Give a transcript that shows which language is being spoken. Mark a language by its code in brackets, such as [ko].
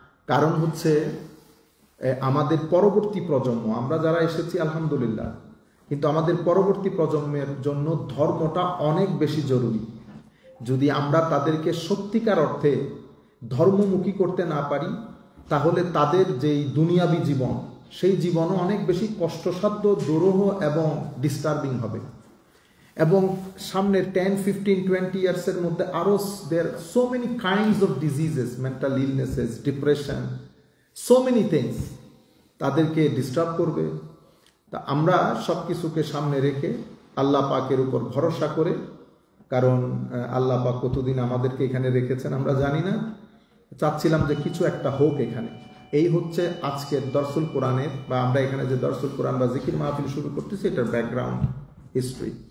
[bn] কারণ হচ্ছে আমাদের পরবর্তী প্রজন্ম, আমরা যারা এসেছি আলহামদুলিল্লাহ, কিন্তু আমাদের পরবর্তী প্রজন্মের জন্য ধর্মটা অনেক বেশি জরুরি। যদি আমরা তাদেরকে সত্যিকার অর্থে ধর্মমুখী করতে না পারি, তাহলে তাদের যেই দুনিয়াবি জীবন, সেই জীবনও অনেক বেশি কষ্টসাধ্য, দুরূহ এবং ডিস্টার্বিং হবে। এবং সামনের 10, 15, 20 ইয়ার্সের মধ্যে আরও [en] there are so many kinds of diseases, mental illnesses, depression, so many things [bn] তাদেরকে ডিস্টার্ব করবে। তা আমরা সব কিছুকে সামনে রেখে আল্লাহ পাকের উপর ভরসা করে, কারণ আল্লাহ পাক কতদিন আমাদেরকে এখানে রেখেছেন আমরা জানি না, চাচ্ছিলাম যে কিছু একটা হোক এখানে। এই হচ্ছে আজকের দরসুল কোরআনের, বা আমরা এখানে যে দরসুল কোরআন বা জিকির মাহফিল শুরু করতেছি, এটার ব্যাকগ্রাউন্ড হিস্ট্রি।